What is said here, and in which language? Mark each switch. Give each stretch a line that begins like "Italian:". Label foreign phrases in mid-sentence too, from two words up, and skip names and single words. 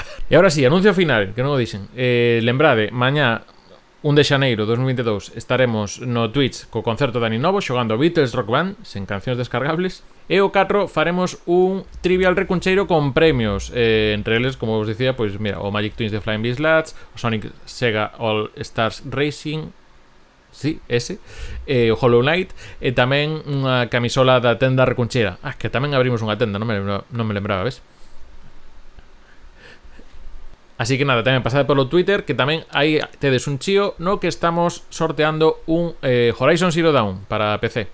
Galician: E agora sí, anuncio final, que non o dixen. Lembrade, mañá 1 de xaneiro de 2022 estaremos no Twitch co concerto de Aninovo xogando Beatles Rock Band sen cancións descargables, e o 4 faremos un trivial recuncheiro con premios, entre eles, como vos dicía, pois mira, o Magic Twins de Flying Beast Lads, o Sonic Sega All Stars Racing, sí, ese, o Hollow Knight, e tamén unha camisola da tenda recuncheira. Que tamén abrimos unha tenda, non me lembraba, ves? Así que nada, tamén pasade polo Twitter, que tamén aí tedes un chío no que estamos sorteando un Horizon Zero Dawn para PC.